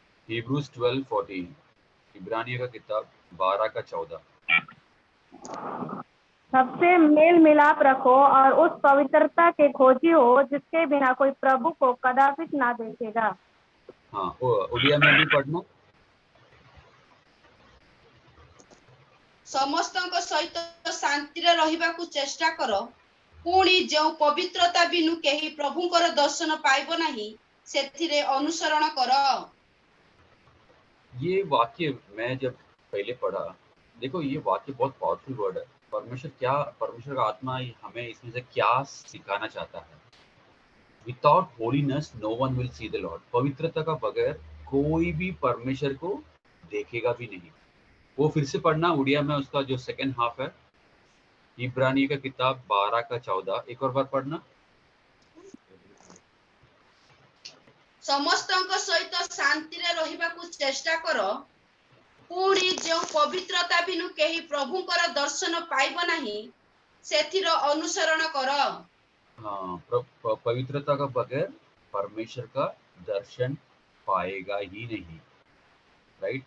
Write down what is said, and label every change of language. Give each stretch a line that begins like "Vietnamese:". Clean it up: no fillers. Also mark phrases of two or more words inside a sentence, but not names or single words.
Hindi: Hebrews 12:14, इब्रानियों का किताब 12 का 14। सबसे मेल मिलाप रखो और उस पवित्रता के खोजी हो जिसके बिना कोई प्रभु को कदापि ना देखेगा। हाँ, उड़िया में भी पढ़ना।
Odia: ସମସ୍ତଙ୍କ ସହିତ ଶାନ୍ତିରେ ରହିବାକୁ ଚେଷ୍ଟା କର, ପୁଣି ଯେଉଁ ପବିତ୍ରତା ବିନୁ କେହି ପ୍ରଭୁଙ୍କର ଦର୍ଶନ ପାଇବ ନାହିଁ ସେଥିରେ ଅନୁସରଣ କର।
Hindi: ये वाक्य मैं जब पहले पढ़ा, देखो ये वाक्य बहुत
English: powerful word
Hindi: है। परमेश्वर का आत्मा हमें इसमें से क्या सिखाना चाहता है?
English: without holiness no one will see the Lord.
Hindi: पवित्रता का बगैर कोई भी परमेश्वर को देखेगा भी नहीं। वो फिर से पढ़ना उड़िया में, उसका जो
English: second half
Hindi: है, इब्रानी का किताब 12 का 14, एक और बार पढ़ना।
Odia: ସମସ୍ତଙ୍କ ସହିତ ଶାନ୍ତିରେ ରହିବାକୁ ଚେଷ୍ଟା କର, ପୁଣି ଯେଉଁ ପବିତ୍ରତା ବିନୁ କେହି ପ୍ରଭୁଙ୍କର ଦର୍ଶନ ପାଇବ ନାହିଁ ସେଥିର ଅନୁସରଣ କର।
Hindi: हाँ, पवित्रता का बगैर परमेश्वर का दर्शन पाएगा ही नहीं, राइट।